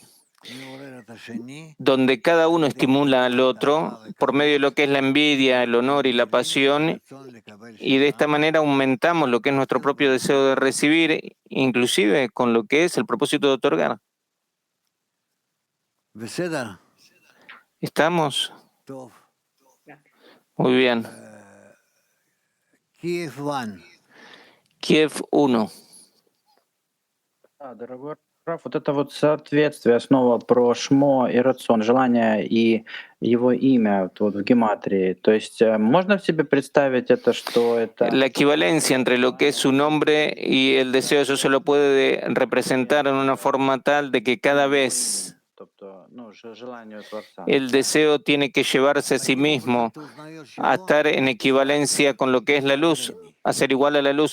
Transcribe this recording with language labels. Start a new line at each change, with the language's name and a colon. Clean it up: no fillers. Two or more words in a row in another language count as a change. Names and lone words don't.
Spanish: Donde cada uno estimula al otro por medio de lo que es la envidia, el honor y la pasión, y de esta manera aumentamos lo que es nuestro propio deseo de recibir, inclusive con lo que es el propósito de otorgar. ¿Estamos? Muy bien. Kiev 1.
Russian: Раф, вот это вот соответствие снова про шмо и рацион, желание и его имя вот в гематрии. То есть можно в себе представить это, что это...
Spanish: La equivalencia entre lo que es su nombre y el deseo, eso se lo puede representar en una forma tal de que cada vez el deseo tiene que llevarse a sí mismo a estar en equivalencia con lo que es la luz, a ser igual a la luz.